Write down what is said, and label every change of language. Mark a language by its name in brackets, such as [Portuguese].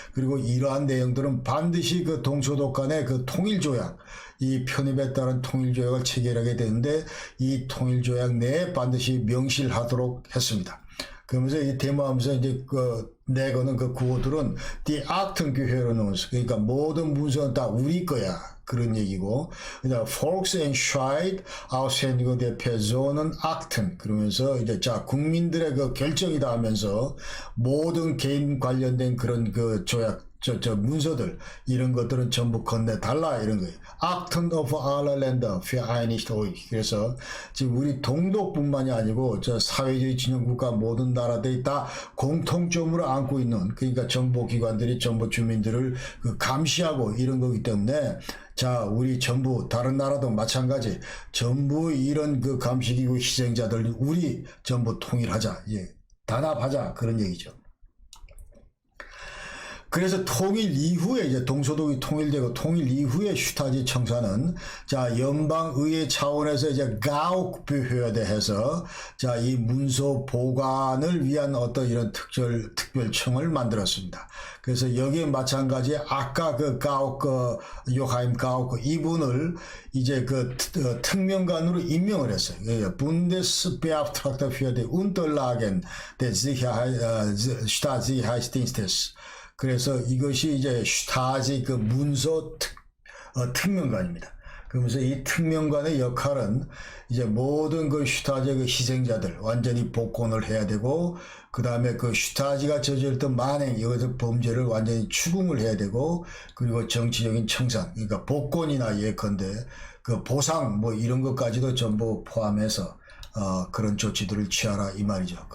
[Korean] 그리고 이러한 내용들은 반드시 그 동서독 간의 그 통일조약, 이 편입에 따른 통일조약을 체결하게 되는데 이 통일조약 내에 반드시 명시하도록 했습니다. 그러면서 이 데모하면서 이제 내거는 그 구호들은 [German] Die Akten gehören uns. [Korean] 그러니까 모든 문서는 다 우리 거야. 그런 얘기고. 그다음 [German] Volksentscheid Aushändigung der Personen Akten. [Korean] 그러면서 이제 자, 국민들의 그 결정이다 하면서 모든 개인 관련된 그런 그 조약 문서들 이런 것들은 전부 건네달라 이런 거예요. [German] Akten of aller Länder vereinigt euch. [Korean] 그래서 지금 우리 동독뿐만이 아니고 저 사회주의 진영국가 모든 나라들이 다 공통점으로 안고 있는 그러니까 정보기관들이 정보 주민들을 그 감시하고 이런 거기 때문에 자 우리 전부 다른 나라도 마찬가지 전부 이런 그 감시기구 희생자들 우리 전부 통일하자 예 단합하자 그런 얘기죠. 그래서 통일 이후에 이제 동서독이 통일되고 통일 이후에 슈타지 청사는 자 연방의회 차원에서 이제 가옥부회에 해서 자 이 문서 보관을 위한 어떤 이런 특별청을 만들었습니다. 그래서 여기에 마찬가지 아까 그 가옥 요하임 가옥 이분을 이제 그 특명관으로 임명을 했어요. [German] Bundesbeauftragter für die Unterlagen des Stasi-Geheimdienstes. [Korean] 그래서 이것이 이제 슈타지 그 문서 특명관입니다. 그러면서 이 특명관의 역할은 이제 모든 그 슈타지 그 희생자들 완전히 복권을 해야 되고, 그 다음에 그 슈타지가 저질렀던 만행 여기서 범죄를 완전히 추궁을 해야 되고, 그리고 정치적인 청산, 그러니까 복권이나 예컨대 그 보상 뭐 이런 것까지도 전부 포함해서 그런 조치들을 취하라 이 말이죠.